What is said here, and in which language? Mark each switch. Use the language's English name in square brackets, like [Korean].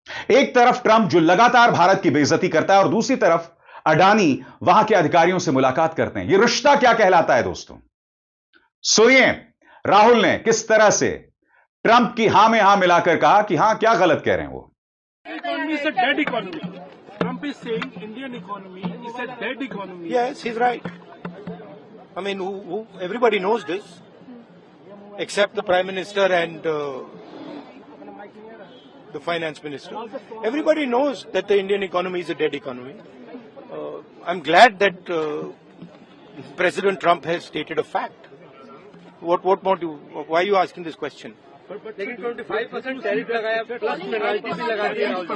[Hindi] एक तरफ ट्रंप जो लगातार भारत की बेइज्जती करता है और दूसरी तरफ अडानी वहां के अधिकारियों से मुलाकात करते हैं। यह रिश्ता क्या कहलाता है दोस्तों? सुनिए राहुल ने किस तरह से ट्रंप की हां में हां मिलाकर कहा कि हां, क्या गलत कह रहे हैं वो। [English] Economy is a dead economy. Trump is saying Indian economy is a dead economy. Yes, he's right. I mean, everybody knows this, except the Prime Minister and the Finance Minister. Everybody knows that the Indian economy is a dead economy. I'm glad that President Trump has stated a fact. What more do? Why are you asking this question? [Hindi] लेकिन 25% tariff लगाया plus penalty भी लगा दिया।